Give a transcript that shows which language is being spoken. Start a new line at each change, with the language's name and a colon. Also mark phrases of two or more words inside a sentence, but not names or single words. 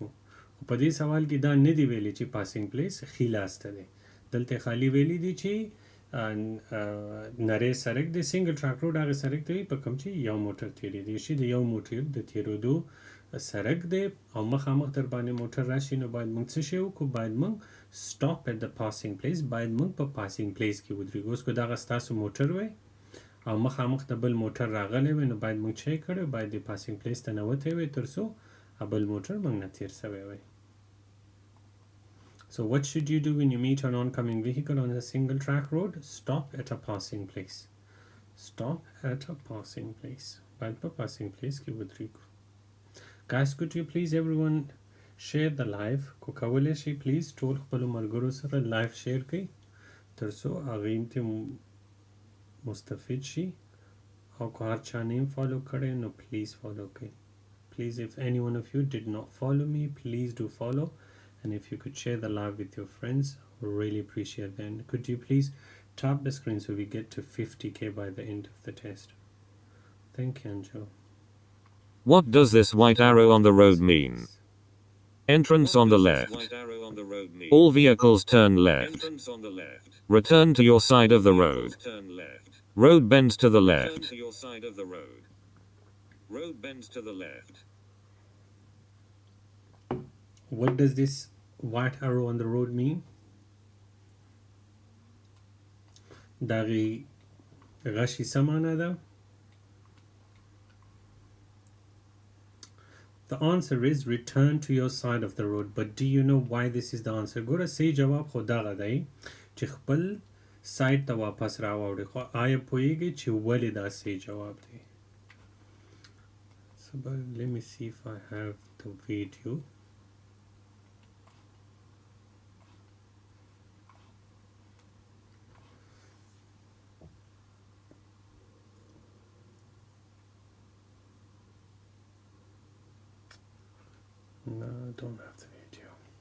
Pashto: خو په دې سوال کې دا نه دی ویلي چې
English: passing place
Pashto: ښي لاس ته دی. دلته خالی ویلي دی چې نری سړک دی،
English: single track road
Pashto: هغه سړک دی په کوم چې یو موټر تیریدی شي، د یو موټر د تیرېدو سړک دی او مخامخ در باندې موټر راشي، نو باید موږ څه شی وکړو؟ باید موږ
English: stop at the passing place،
Pashto: باید موږ په
English: passing place
Pashto: کې ودرېږو. اوس که دغه ستاسو موټر وی او مخامخ د بل موټر راغلی وی، نو باید موږ څه کړی؟ باید د
English: passing place
Pashto: ته نوتی وی تر څو بل موټر موږ نه تیر سوی وی.
English: So what should you do when you meet an oncoming vehicle on a single track road? Stop at a passing place. Stop at a passing place.
Pashto: باید په
English: passing place
Pashto: کې ودرېږو.
English: Guys, could you please everyone share the live؟
Pashto: کو کولی شي پلیز ټول خپلو ملګرو سره
English: live share
Pashto: کړئ تر څو هغوی ته مستفید شي، او که هر چا نه فالو کړی نو پلیز فالو کړئ.
English: Please, if any one of you did not follow me, please do follow, and if you could share the live with your friends, I would really appreciate that. And could you please tap the screen so we get to 50k by the end of the test? Thank you, Anjo. What does this white arrow on the road mean? Entrance on the left. All vehicles turn left. Return to your side of the road. Road bends to the left. Road bends to the left. What does this white arrow on the road mean?
Pashto: دغه غشي څه معنی ده؟
English: The answer is return to your side of the road. But do you know why this is the answer?
Pashto: ګوره صحیح جواب خو دغه دی چې خپل سایډ ته واپس راوړي، خو آیا پوهیږئ چې ولې دا صحیح جواب دی؟
English: So, but let me see if I have the video. No, I don't have the video.